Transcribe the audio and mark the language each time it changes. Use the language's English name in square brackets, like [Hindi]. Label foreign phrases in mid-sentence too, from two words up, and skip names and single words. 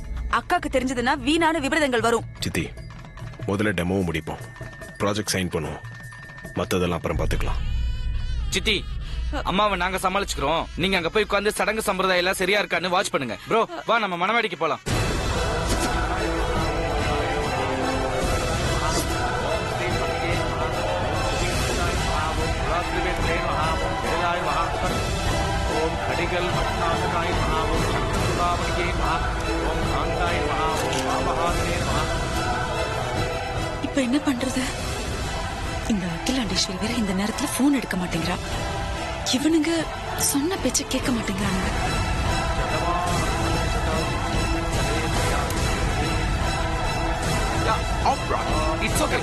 [Tamil] அக்காக்கு தெரிஞ்சதுன்னா வீணான விபரீதங்கள் வரும். சித்தி, முதல்ல டெமோவை முடிப்போம், [English] project sign [Tamil] பண்ணுவோம், மத்ததெல்லாம் அப்புறம் பாத்துக்கலாம். சித்தி, அம்மாவை நாங்க சமாளிச்சுக்கிறோம். நீங்க அங்க போய் உட்கார்ந்து சடங்கு சம்பிரதாயம் எல்லாம் சரியா இருக்கான்னு வாட்ச் பண்ணுங்க. ப்ரோ வா, நம்ம மணவாடிக்கு போலாம். [Sanskrit] ओम खडिगल मत्नाथनाय नमः, ओम शक्तिभावनिके नमः, ओम कांताय नमः, ओम वामहात्रे नमः. [Tamil] இப்ப என்ன பண்றது? இந்த அகிலாண்டேஸ்வரி வேற இந்த நேரத்துல போன் எடுக்க மாட்டேங்கிறா. இவனுங்க சொன்ன பேச்ச கேட்க மாட்டேங்கிறாங்க. [English] It's okay.